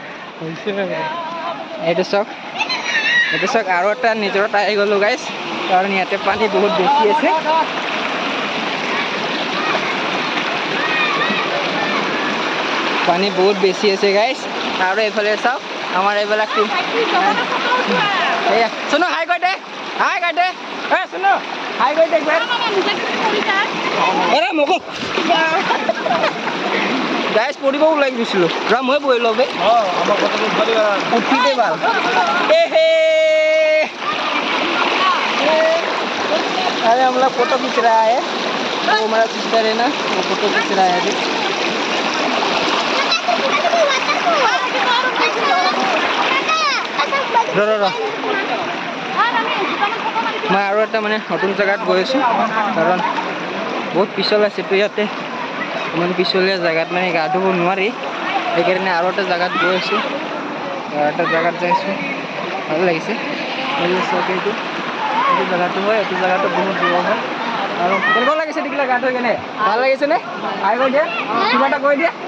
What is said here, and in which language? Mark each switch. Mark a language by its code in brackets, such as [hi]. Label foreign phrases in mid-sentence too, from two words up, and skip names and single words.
[as] এইটো চাওক আৰু এটা নিজৰত আহি গ'লোঁ গাইজ কাৰণ ইয়াতে পানী বহুত বেছি আছে পানী বহুত বেছি আছে গাইজ আৰু এইফালে চাওক আমাৰ এইবিলাক এয়া শুনো হাই কৈ দে শুনো হাই কৈ দে মোক গাইজ পঢ়িব ওলাই গৈছিলোঁ মই বহি লওঁ উঠিতে ভাল [hi] अरे हम लोग फोटो खींच रहा है वो हमारा सिस्टर है ना वो फोटो खींच रहा है अभी मैं और [as] এটা মানে নতুন জায়গাত গৈ আছোঁ কাৰণ বহুত পিছল আছেতো ইয়াতে ইমান পিছলীয়া জায়গাত মানে গা ধুব নোৱাৰি সেইকাৰণে আৰু এটা জায়গাত গৈ আছোঁ এটা জায়গাত যাইছোঁ ভাল লাগিছে এইটো জায়গাটো হয় এইটো জায়গাটো বহুত দূৰ হয় আৰু কেনেকুৱা লাগিছে দেখিলা গা ধুই কেনে ভাল লাগিছেনে হাই কৈ দিয়া কিবা এটা কৈ দিয়া